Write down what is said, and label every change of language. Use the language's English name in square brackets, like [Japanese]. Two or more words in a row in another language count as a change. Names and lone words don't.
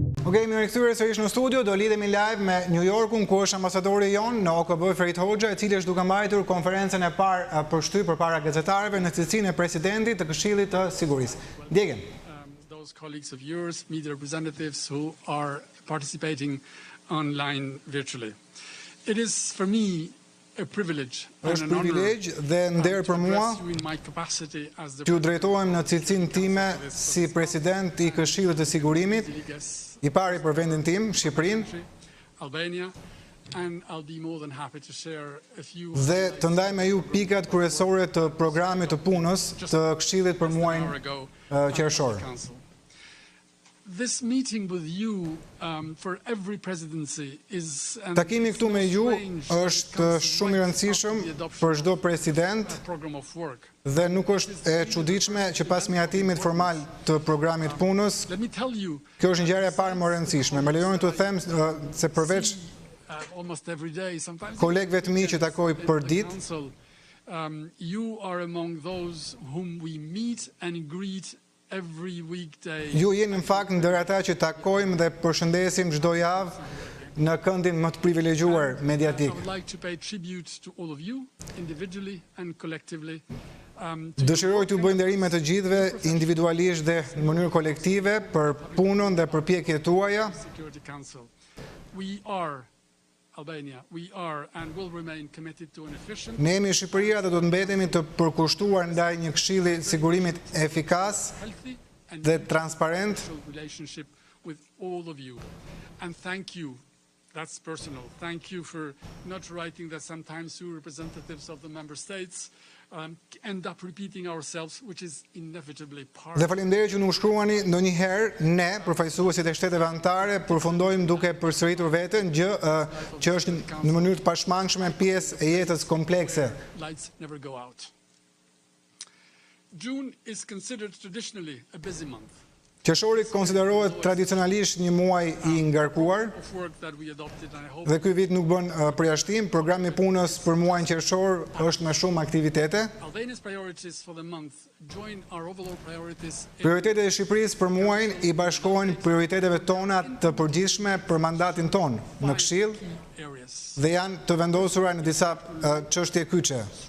[Albanian] Po kemi rikthyer sërish në studio, do lidhemi live me New Yorkun, ku është ambasadori jon në OKB Ferit Hoxha, I cili është duke mbajtur konferencën e parë për shtyp përpara gazetarëve në cilësinë e presidentit të Këshillit të Sigurisë. Ndjekim. [English] Those colleagues of yours, media representatives who are participating online virtually. It is for me a privilege [Albanian] është privilegj dhe nder për mua që u drejtohem në cilësinë time si president I Këshillit të Sigurimit, I pari për vendin tim, Shqipërinë, dhe të ndaj me ju pikat kryesore të programit të punës të Këshillit për muajin qershor. [English] This meeting with you for every presidency is [Albanian] Takimi këtu me ju është shumë I rëndësishëm për çdo president dhe nuk është e çuditshme që pas mjatimit formal të programit punës, kjo është ngjarja e parë më e rëndësishme. Më lejoni të them se përveç kolegëve të mi që takoj për ditë, [English] you are among those whom we meet and greet every weekday. [Albanian] Ju jeni në fakt ndër ata që takojmë dhe përshëndesim çdo javë në këndin më të privilegjuar mediatik. [English] I would like to pay tribute to all of you individually and collectively. [Albanian] Dëshiroj t'ju bëj nderime të gjithëve individualisht dhe në mënyrë kolektive për punën dhe përpjekjet tuaja. [English] We are Albania, we are and will remain committed to an efficient. [Albanian] Ne jemi Shqipëria dhe do të mbetemi të përkushtuar ndaj një këshilli sigurimit efikas dhe transparent. [English] Relationship with all of you. And thank you. That's personal. Thank you for not writing that sometimes you representatives of the member states end up repeating ourselves, which is inevitably part. [Albanian] Dhe faleminderit që nuk shkruani ndonjëherë ne, përfaqësuesit e shteteve anëtare, përfundojmë duke përsëritur veten, gjë që është në mënyrë të pashmangshme pjesë e jetës komplekse. [English] Lights never go out. June is considered traditionally a busy month. [Albanian] Qershori konsiderohet tradicionalisht një muaj I ngarkuar dhe ky vit nuk bën përjashtim. Programi I punës për muajin qershor është me shumë aktivitete. Prioritetet e Shqipërisë për muajin I bashkohen prioriteteve tona të përgjithshme për mandatin ton në Këshill dhe janë të vendosura në disa çështje kyçe.